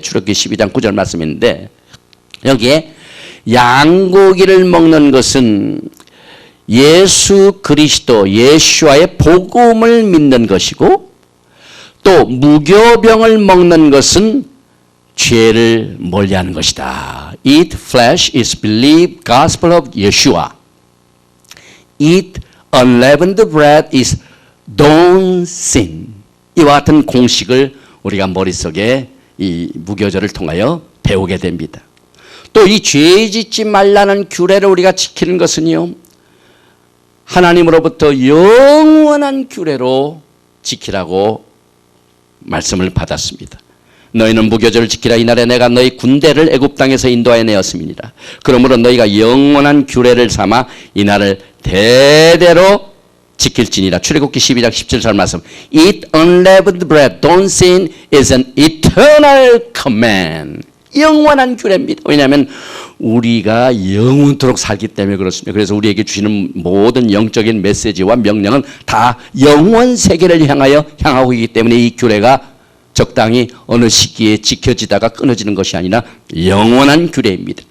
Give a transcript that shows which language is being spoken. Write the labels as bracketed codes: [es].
[ko] 출애굽기 12장 9절 말씀인데 여기에 양고기를 먹는 것은 예수 그리스도 예수와의 복음을 믿는 것이고 또 무교병을 먹는 것은 죄를 멀리하는 것이다. [en] Eat flesh is believe gospel of Yeshua. Eat unleavened bread is don't sin. [ko] 이와 같은 공식을 우리가 머릿속에 이 무교절을 통하여 배우게 됩니다. 또 이 죄 짓지 말라는 규례를 우리가 지키는 것은요, 하나님으로부터 영원한 규례로 지키라고 말씀을 받았습니다. 너희는 무교절을 지키라. 이날에 내가 너희 군대를 애굽 땅에서 인도하여 내었음이니라. 그러므로 너희가 영원한 규례를 삼아 이날을 대대로 지킬지니라. 출애굽기 12장 17절 말씀. [en] Eat unleavened bread, don't sin is an eternal command. [ko] 영원한 규례입니다. 왜냐하면 우리가 영원토록 살기 때문에 그렇습니다. 그래서 우리에게 주시는 모든 영적인 메시지와 명령은 다 영원 세계를 향하고 있기 때문에 이 규례가 적당히 어느 시기에 지켜지다가 끊어지는 것이 아니라 영원한 규례입니다.